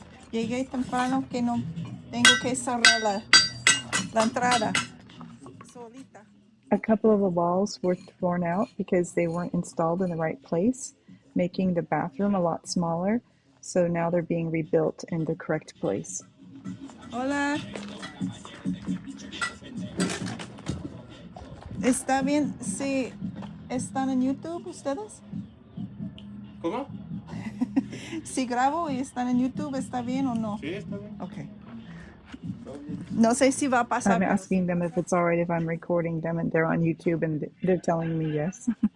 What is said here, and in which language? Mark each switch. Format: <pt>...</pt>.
<es>Llegué temprano que no tengo que cerrar la entrada solita.</es> <en>A couple of the walls were torn out because they weren't installed in the right place, making the bathroom a lot smaller. So now they're being rebuilt in the correct place.</en> <es>Hola. ¿Está bien si están en YouTube ustedes? ¿Cómo? Si grabo y están en YouTube, ¿está bien o no? Sí, está bien.</es> <en>Okay.</en> <es>Todo bien. No sé si va a pasar.</es> <en>I'm asking them if it's all right if I'm recording them and they're on YouTube and they're telling me yes.</en>